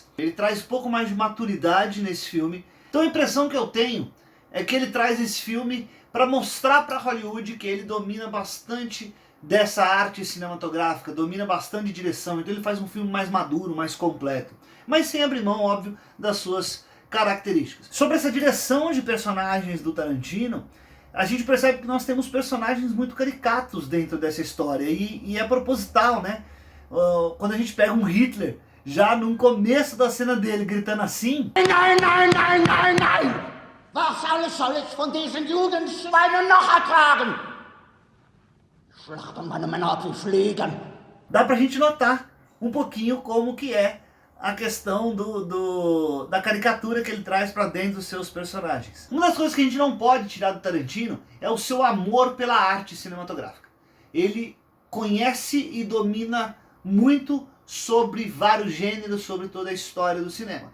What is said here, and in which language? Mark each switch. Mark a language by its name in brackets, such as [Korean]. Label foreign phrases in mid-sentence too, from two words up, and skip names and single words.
[Portuguese] Ele traz um pouco mais de maturidade nesse filme. Então a impressão que eu tenho é que ele traz esse filme para mostrar para Hollywood que ele domina bastante dessa arte cinematográfica, domina bastante direção, então ele faz um filme mais maduro, mais completo, mas sem abrir mão, óbvio, das suas características. Sobre essa direção de personagens do Tarantino, a gente percebe que nós temos personagens muito caricatos dentro dessa história, e é proposital, né? Quando a gente pega um Hitler, já no começo da cena dele, gritando assim... [German] Nein, nein, nein, nein, nein! Was alles soll ich von diesen Judenschweinen noch ertragen? Schlachten meine Männer ab wie Fliegen. [Portuguese] Dá pra gente notar um pouquinho como que é a questão da caricatura que ele traz para dentro dos seus personagens. Uma das coisas que a gente não pode tirar do Tarantino é o seu amor pela arte cinematográfica. Ele conhece e domina muito sobre vários gêneros, sobre toda a história do cinema.